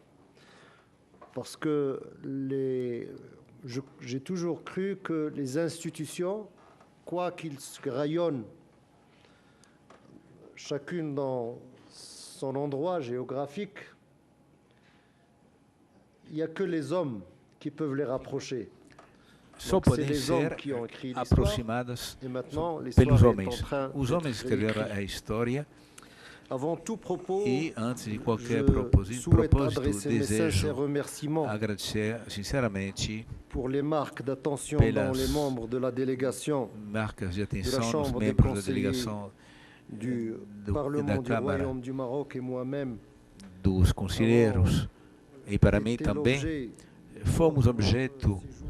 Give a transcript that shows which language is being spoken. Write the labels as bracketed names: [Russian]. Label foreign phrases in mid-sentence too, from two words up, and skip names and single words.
[French] Parce que j'ai toujours cru que les institutions, quoi qu'ils rayonnent, chacune dans son endroit géographique, il n'y a que les hommes qui peuvent les rapprocher. [Portuguese] Só podem ser aproximadas pelos homens. Os homens escreveram a história. E antes de qualquer propósito, desejo agradecer sinceramente pelas marcas de atenção dos membros da delegação da Câmara, dos conselheiros, e para mim também fomos objeto